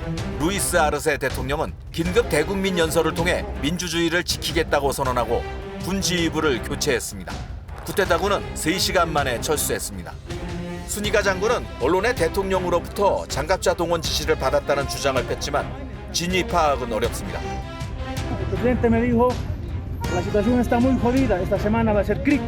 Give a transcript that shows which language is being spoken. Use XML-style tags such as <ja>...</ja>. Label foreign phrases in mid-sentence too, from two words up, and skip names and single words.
<ko>루이스 아르세 대통령은 긴급 대국민 연설을 통해 민주주의를 지키겠다고 선언하고 군 지휘부를 교체했습니다. 쿠데타군은 3시간 만에 철수했습니다. 순이가 장군은 언론의 대통령으로부터 장갑차 동원 지시를 받았다는 주장을 폈지만 진위 파악은 어렵습니다.</ko> <es>El presidente me dijo, la situación está muy jodida, esta semana va a ser crítica.</es>